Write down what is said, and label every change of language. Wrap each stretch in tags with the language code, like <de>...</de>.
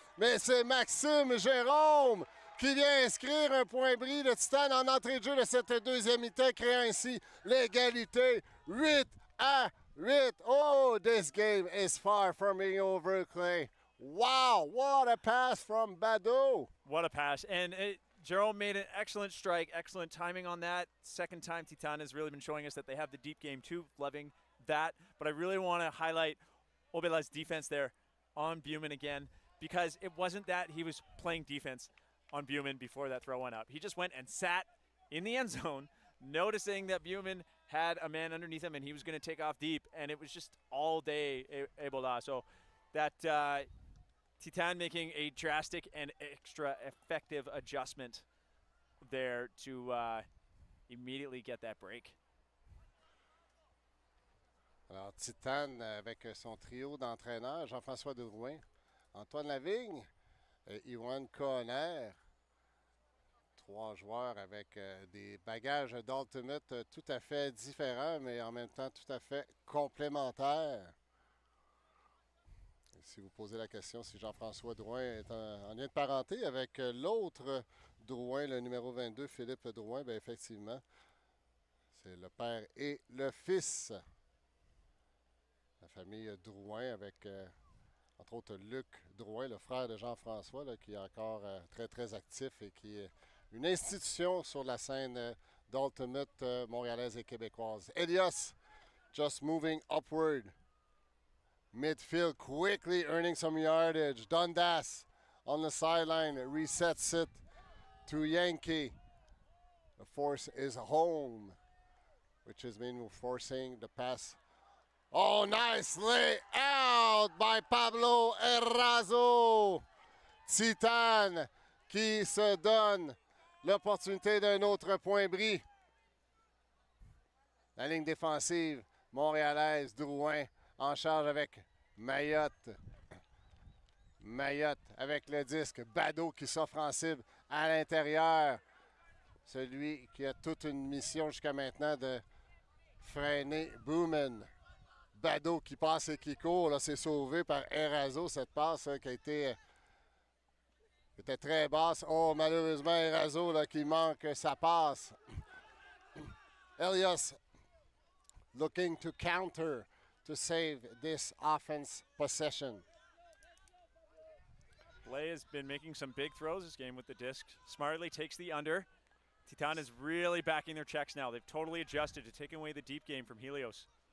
<fr>Mais c'est Maxime Jérôme qui vient inscrire un point bris de Titane en entrée de jeu de cette deuxième mi-temps, créant ainsi l'égalité 8-8.</fr> <en>Oh, this game is far from being over, Clay. Wow, what a pass from Bado. What a pass. And Jerome made an excellent strike, excellent timing on that. Second time Titane has really been showing us that they have the deep game too, loving that. But I really want to highlight Obela's defense there on Boomin again, because it wasn't that he was playing defense on Boomin before that throw went up. He just went and sat in the end zone, noticing that Boomin had a man underneath him and he was going to take off deep, and it was just all day Ebola. So that Titane making a drastic and extra effective adjustment there to immediately get that break.</en> <fr>Alors, Titane avec son trio d'entraîneurs, Jean-François Drouin, Antoine Lavigne, Yvan Kohner. Trois joueurs avec des bagages d'Ultimate tout à fait différents, mais en même temps tout à fait complémentaires. Et si vous posez la question si Jean-François Drouin est en lien de parenté avec l'autre Drouin, le numéro 22, Philippe Drouin, bien effectivement, c'est le père et le fils. La famille Drouin avec, entre autres, Luc Drouin, le frère de Jean-François, là, qui est encore très actif et qui est une institution sur la scène d'Ultimate montréalaise et québécoise.</fr> <en>Helios just moving upward. Midfield quickly earning some yardage. Dundas on the sideline resets it to Yankee. The force is home, which has been forcing the pass. Oh, nice lay out by Pablo Errazo.</en> <fr>Titane qui se donne l'opportunité d'un autre point bris. La ligne défensive montréalaise, Drouin en charge avec Mayotte. Mayotte avec le disque. Bado qui s'offre en cible à l'intérieur. Celui qui a toute une mission jusqu'à maintenant de freiner Boomin. Bado qui passe et qui court. Là, c'est sauvé par Erazo, cette passe qui a été était très basse. Oh, malheureusement, Erazo là, qui manque sa passe.</fr> <en>Helios looking to counter to save this offense possession. Blais has been making some big throws this game with the disc. Smartly takes the under. Titane is really backing their checks now. They've totally adjusted to taking away the deep game from Helios.</en>